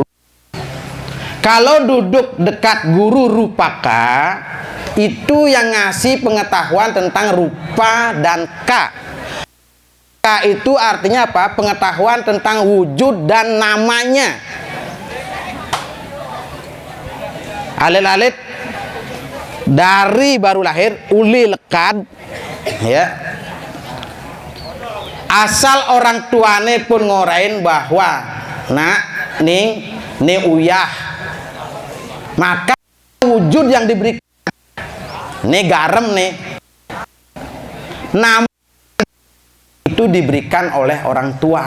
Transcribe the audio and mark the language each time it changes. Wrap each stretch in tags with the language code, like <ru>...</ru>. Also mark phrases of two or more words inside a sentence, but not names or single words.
<id>Kalau duduk dekat guru rupaka, itu yang ngasih pengetahuan tentang rupa dan ka. Ka itu artinya apa? Pengetahuan tentang wujud dan namanya. Alit-alit dari baru lahir,</id> <ban>uli lekad,</ban> <id>ya.</id> <ban>Asal orang tuane pun ngorain bahwa, nak, ning uyah.</ban> <id>Maka wujud yang diberikan nih garam nih, namun itu diberikan oleh orang tua.</id>